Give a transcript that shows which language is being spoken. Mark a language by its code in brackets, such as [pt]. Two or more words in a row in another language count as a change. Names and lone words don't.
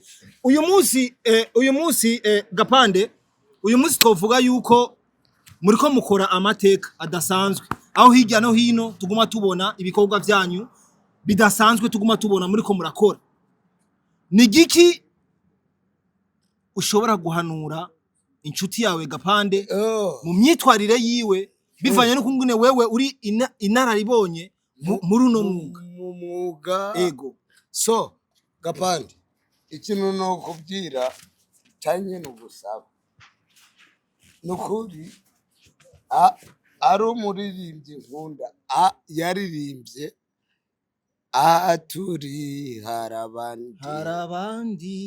[rn] Uyu munsi Gapande, uyu munsi twovuga yuko muriko mukora amateka adasanzwe, aho hirya no hino tuguma tubona ibikorwa byanyu bidasanzwe, tuguma tubona muriko murakora. Ni giki ushobora guhanura inshuti yawe Gapande mu myitwarire yiwe bivanye no kungune wewe uri inararibonye muri uno mwuga? mu mwuga. Ego. So Gapande ikintu no kubwira cyanye no gusaba nukuri ari umuririmbyi nkunda yaririmbye turi harabandi